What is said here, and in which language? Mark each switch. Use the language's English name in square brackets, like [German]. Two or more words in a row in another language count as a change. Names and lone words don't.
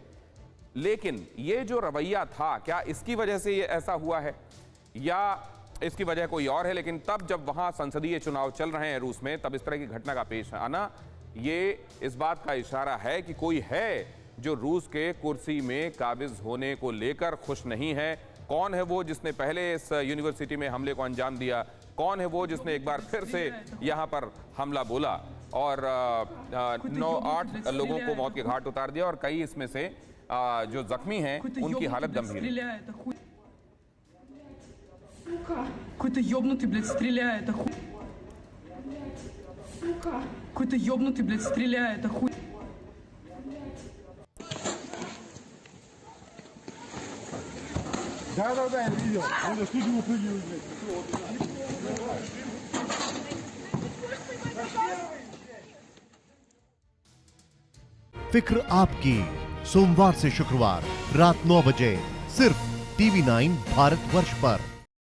[Hindi] लेकिन ये जो रवैया था, क्या इसकी वजह से ये ऐसा हुआ है, या इसकी वजह कोई और है, लेकिन तब जब वहां संसदीय चुनाव चल रहे हैं रूस में, तब इस तरह की घटना का पेश आना ये इस बात का इशारा है कि कोई है जो रूस के कुर्सी में काबिज होने को लेकर खुश नहीं है। कौन है वो जिसने पहले इस यूनिवर्सिटी में हमले को अंजाम दिया? कौन है वो जिसने एक बार फिर से यहाँ पर हमला बोला और 9-8 लोगों को मौत के घाट उतार दिया, और कई इसमें से जो जख्मी हैं उनकी हालत गंभीर है। [Russian] Какой-то ёбнутый, блядь, стреляет, охуй. Какой-то ёбнутый, блядь, стреляет, охуй. Да, я видел. Он тут его прыгнул, блядь. [Hindi] फिक्र आपकी, सोमवार से शुक्रवार रात 9 बजे सिर्फ TV9 भारतवर्ष पर।